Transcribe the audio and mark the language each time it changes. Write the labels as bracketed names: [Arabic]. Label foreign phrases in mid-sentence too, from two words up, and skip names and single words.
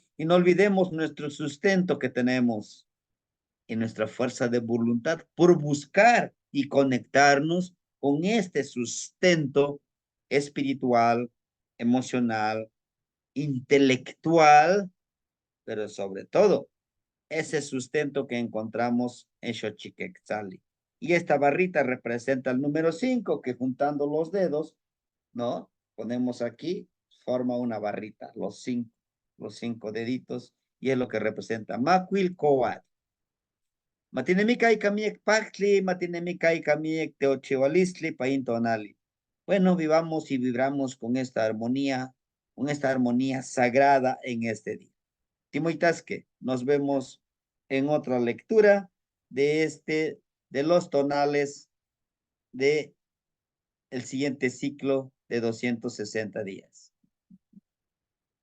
[Spanish] Y no olvidemos nuestro sustento que tenemos y nuestra fuerza de voluntad por buscar y conectarnos con este sustento espiritual, emocional, intelectual, pero sobre todo ese sustento que encontramos en Xochiquetzali. Y esta barrita representa el número 5, que juntando los dedos, ¿no? Ponemos aquí, forma una barrita, los cinco deditos, y es lo que representa Macuil Coat. [Nahuatl languages] Matinemika y kamiek pachtli, matinemika y kamiek teochihualistli paintonali. [Spanish] Bueno, vivamos y vibramos con esta armonía sagrada en este día. Timoitasque, nos vemos en otra lectura de los tonales de el siguiente ciclo de 260 días.